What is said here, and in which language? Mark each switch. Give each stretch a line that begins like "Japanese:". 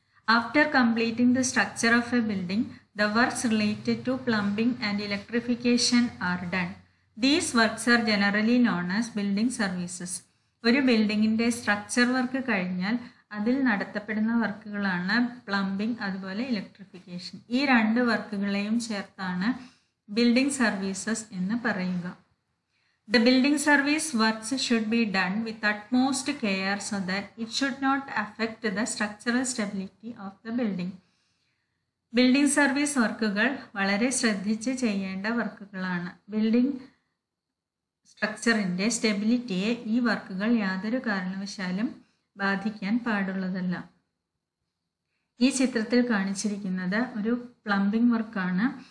English: After completing the structure of a building, the works related to plumbing and electrification are done. These works are generally known as building services.
Malayalam: ഒരു ബിൽഡിങ്ങിൻ്റെ structure work കഴിഞ്ഞാൽ അതിൽ നടത്തപ്പെടുന്ന വർക്കുകളാണ് plumbing, അതുപോലെ electrification. ഈ 2 വർക്കുകളെയും ചേർത്താണ് building services എന്ന് പറയുക.
English: The building service works should be done with utmost care so that it should not affect the structural stability of the building.
Malayalam: Building service വർക്കുകൾ വളരെ ശ്രദ്ധിച്ച് ചെയ്യേണ്ട വർക്കുകളാണ്. ബിൽഡിംഗ് സ്ട്രക്ചറിൻ്റെ സ്റ്റെബിലിറ്റിയെ ഈ വർക്കുകൾ യാതൊരു കാരണവശാലും ബാധിക്കാൻ പാടുള്ളതല്ല. ഈ ചിത്രത്തിൽ കാണിച്ചിരിക്കുന്നത് ഒരു പ്ലംബിംഗ് വർക്കാണ്.